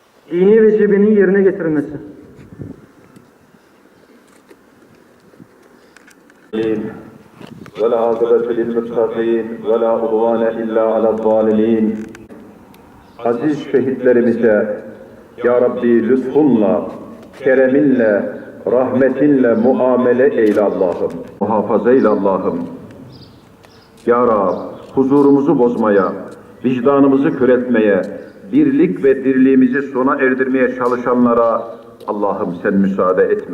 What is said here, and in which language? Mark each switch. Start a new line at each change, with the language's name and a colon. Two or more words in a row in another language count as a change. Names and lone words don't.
Turkish: dini vecibenin yerine getirilmesi.
Arabic: والعاقبة للمتقين ولا عدوان إلا على الظالمين.
Turkish: Aziz şehitlerimize Ya Rabbi lütfunla, kereminle, rahmetinle muamele eyle Allah'ım. Muhafaza eyle Allah'ım. Ya Rab, huzurumuzu bozmaya, vicdanımızı küretmeye, birlik ve dirliğimizi sona erdirmeye çalışanlara Allah'ım sen müsaade etme.